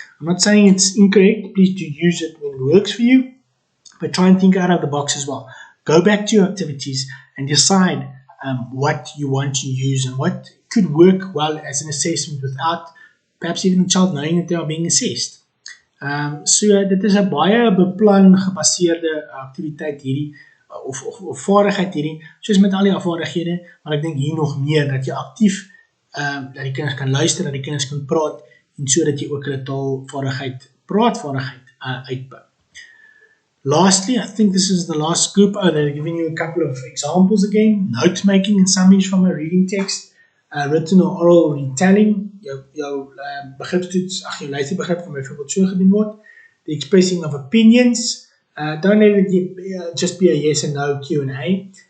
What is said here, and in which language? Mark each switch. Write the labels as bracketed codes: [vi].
[en] I'm not saying it's incorrect. Please do use it when it works for you, but try and think out of the box as well. Go back to your activities and decide what you want to use and what could work well as an assessment without perhaps even the child knowing that they are being assessed. [af] So dit is 'n baie beplan gebaseerde aktiwiteit hierdie, of vaardigheid hierdie, soos met al die vaardighede, maar ek dink hier nog meer, dat jy aktief, dat die kinders kan luister, dat die kinders kan praat, en so dat jy ook hulle taalvaardigheid, praatvaardigheid uitbou. [en] Lastly, I think this is the last group. They're giving you a couple of examples again. Note making and summaries from a reading text, written or oral retelling, [af] jou begripstoets, jou luisterbegrip kan byvoorbeeld so gedoen word. [en] The expressing of opinions, don't let it just be a yes and no Q&A.